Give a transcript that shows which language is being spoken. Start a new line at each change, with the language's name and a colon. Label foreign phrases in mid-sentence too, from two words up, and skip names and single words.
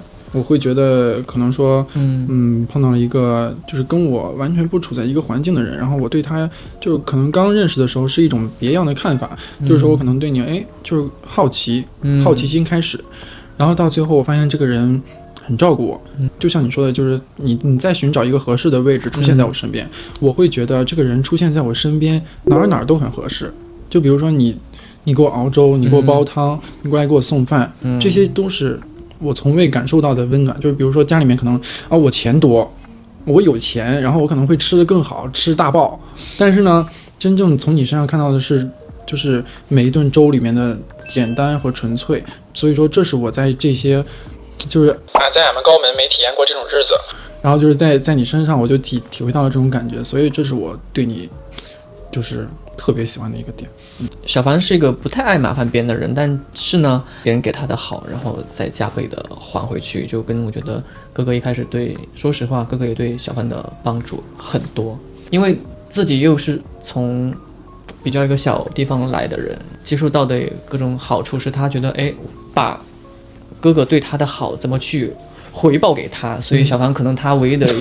Chinese: 我會覺得可能說碰到了一個就是跟我完全不處在一個環境的人，然後我對他就可能剛認識的時候是一種別樣的看法，就是說我可能對你就是好奇心開始，然後到最後我發现這個人很照顧我，就像你說的，就是你在尋找一個合適的位置出現在我身邊，我會覺得這個人出現在我身邊哪兒都很合適。就比如說你給我熬粥，你給我煲湯，你過來給我送飯，這些都是我從未感受到的溫暖。就是比如說家裡面可能我錢多，我有錢，然後我可能會吃得更好，吃大爆，但是呢真正從你身上看到的是就是每一頓粥裡面的簡單和純粹。所以說這是我在这些就是在俺們高門没體驗過這種日子，然後就是在你身上我就體會到了這種感覺，所以這是我對你就是特別喜歡的一個點。小凡是一個不太愛麻煩別人的人，但是呢別人給他的好然後再加倍的還回去，就跟我覺得哥哥一開始說實話，哥哥也對小凡的幫助很多，因為自己又是從比较一個小地方來的人，接受到的各種好處是他覺得，哎，把哥哥對他的好怎麼去回報給他，所以小凡可能他唯一的，